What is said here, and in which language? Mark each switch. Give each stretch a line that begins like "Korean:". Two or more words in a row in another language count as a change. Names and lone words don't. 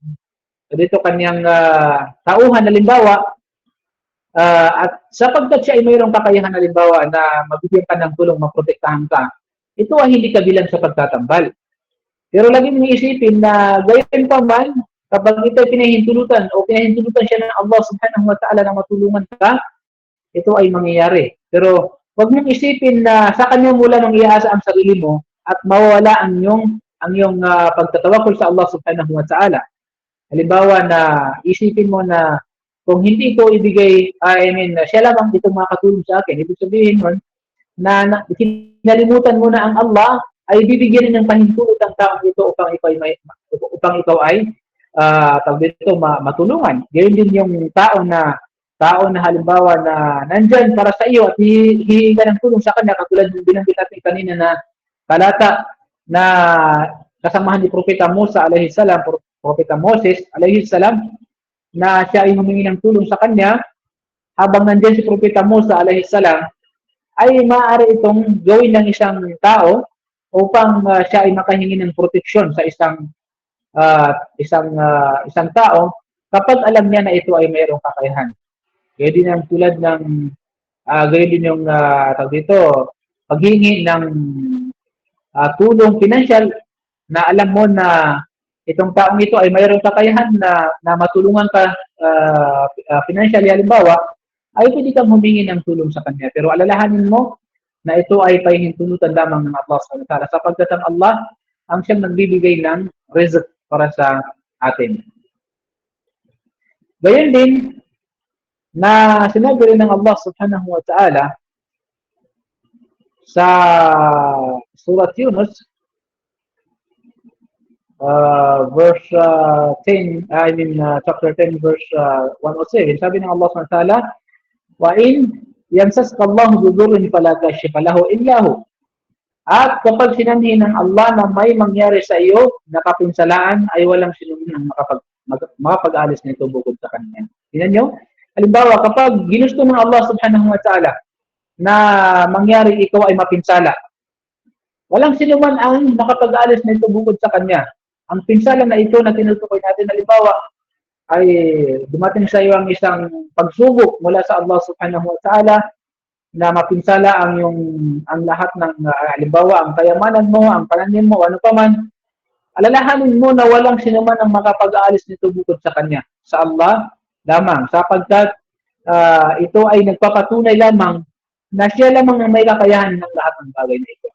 Filipino: tauhan, halimbawa, at sapagkat siya ay mayroong kakayahan, halimbawa, na mabigyan ka ng tulong, maprotektahan ka, ito ay hindi kabilang sa pagtatambal. Pero lagi mong isipin na gayon pa man, kapag ito ay pinahintulutan siya ng Allah
Arabic: سبحانه وتعالى
Filipino: na matulungan ka, ito ay mangyayari. Pero huwag mong isipin na sa kanya mula nang iaasa ang sarili mo at mawawala ang iyong pagtatawakol sa Allah
Arabic: سبحانه وتعالى.
Filipino: Halimbawa na isipin mo na kung hindi ito ibigay, siya lamang itong makatulong sa akin. Ibig sabihin nun na kinalimutan mo na ang Allah ay bibigyan ng pahintulot ang taong ito upang ikaw ay matulungan. Gayon din yung tao na halimbawa na nandyan para sa iyo at hihingi ka ng tulong sa kanya, katulad ng binanggit natin kanina na talata na kasamahan ni Propeta Musa
Arabic: عليه السلام,
Filipino: Propeta Moses
Arabic: عليه السلام,
Filipino: na siya ay humingi ng tulong sa kanya. Habang nandyan si Propeta Musa
Arabic: عليه السلام,
Filipino: ay maaari itong gawin ng isang tao upang siya ay makahingi ng proteksyon sa isang isang tao kapag alam niya na ito ay mayroong kakayahan. Kaya din ang tulad ng gaya din yung tawag dito, paghingi ng tulong financial na alam mo na itong taong ito ay mayroong kakayahan na matulungan ka financially, halimbawa, ay pwede kang humingi ng tulong sa kanya. Pero alalahanin mo na ito ay pahihintulutan lamang ng Allah
Arabic: سبحانه وتعالى,
Filipino: sapagkat ang Allah ang siyang nagbibigay ng rizq para sa atin. Gayon din na sinabi rin ng Allah
Arabic: سبحانه وتعالى
Filipino: sa Surat Yunus,
English: verse 10, chapter 10, verse 107,
Filipino: sabi ng
Arabic: Allah سبحانه وتعالى, وَإِنْ يَمْسَسْكَ اللَّهُ بِضُرٍّ فَلَا كَاشِفَ لَهُ إِلَّا هُوَ.
Filipino: At kapag sinanhin ng Allah na may mangyari sa iyo na kapinsalaan, ay walang sinuman ang makapag-alis nito bukod sa kanya. Tingnan nyo? Halimbawa, kapag ginusto ng Allah
Arabic: سبحانه وتعالى
Filipino: na mangyari ikaw ay mapinsala, walang sinuman ang makapag-alis nito bukod sa kanya. Ang pinsala na ito na tinutukoy natin, halimbawa, ay dumating sa iyo ang isang pagsubok mula sa Allah
Arabic: سبحانه وتعالى
Filipino: na mapinsala ang lahat ng halimbawa, ang kayamanan mo, ang pananim mo, ano pa man, alalahanin mo na walang sinuman ang makapag-aalis nito bukod sa kanya, sa Allah lamang, sapagkat ito ay nagpapatunay lamang na siya lamang ang may kakayahan ng lahat ng bagay na ito.